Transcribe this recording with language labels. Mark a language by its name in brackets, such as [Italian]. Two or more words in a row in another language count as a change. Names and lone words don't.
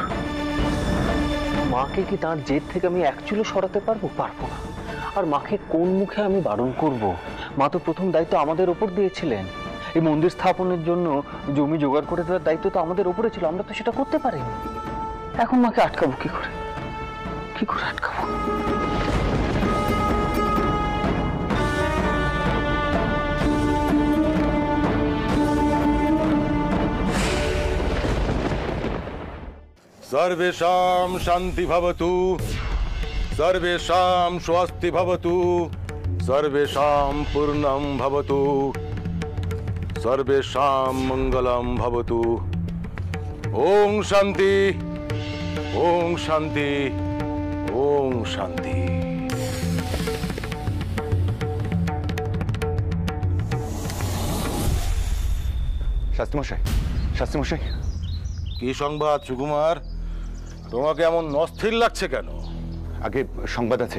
[Bangla] মাকে কি তার জেদ থেকে আমি একচুলো সরাতে পারবো? পারবো না। আর মাকে কোন মুখে আমি বারণ করব? মা তো প্রথম দায়িত্ব আমাদের ওপর দিয়েছিলেন। এই মন্দির স্থাপনের জন্য জমি জোগাড় করে দেওয়ার দায়িত্ব তো আমাদের ওপরে ছিল, আমরা তো সেটা করতে পারিনি। এখন মাকে আটকাবো কি করে? কি করে আটকাবো? [Sanskrit] सर्वेषां शान्ति भवतु, सर्वेषां स्वस्ति भवतु, सर्वेषां पूर्णं भवतु, सर्वेषां मङ्गलं भवतु। ओम शान्ति, ओम शान्ति, ओम शान्ति। [Bangla] শাস্ত্রী মশাই, কি সংবাদ সুকুমার? তোমাকে এমন অস্থির লাগছে কেন? আগে সংবাদ আছে।